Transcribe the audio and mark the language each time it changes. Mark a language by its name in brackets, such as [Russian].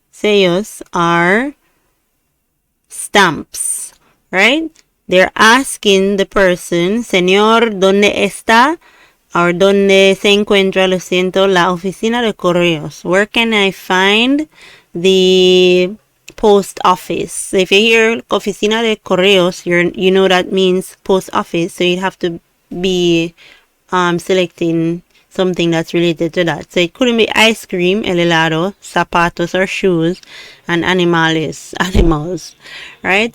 [English] Sellos are stamps, right? They're asking the person, [Spanish] Señor, ¿dónde está? Or ¿dónde se encuentra, lo siento, la oficina de correos? [English] Where can I find the post office? So if you hear [Spanish] oficina de correos, [English] you know that means post office. So you have to be selecting something that's related to that. So it couldn't be ice cream, el helado, zapatos or shoes, and animals, right?